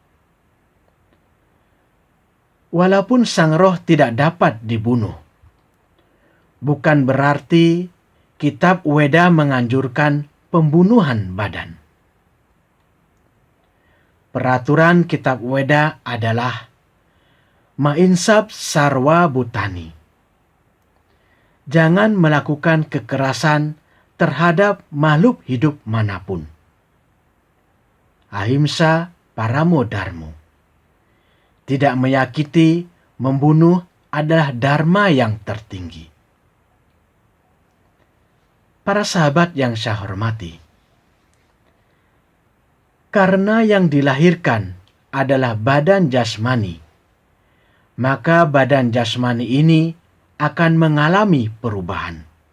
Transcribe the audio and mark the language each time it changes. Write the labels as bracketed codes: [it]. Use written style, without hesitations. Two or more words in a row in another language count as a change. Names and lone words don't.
[id] Walaupun Sang Roh tidak dapat dibunuh, bukan berarti Kitab Weda menganjurkan pembunuhan badan. Peraturan Kitab Weda adalah [sa] Mainsab sarwa butani. [id] Jangan melakukan kekerasan terhadap makhluk hidup manapun. [sa] Ahimsa paramo dharmo. [id] Tidak menyakiti, membunuh adalah dharma yang tertinggi. Para sahabat yang saya hormati, karena yang dilahirkan adalah badan jasmani, maka badan jasmani ini akan mengalami perubahan.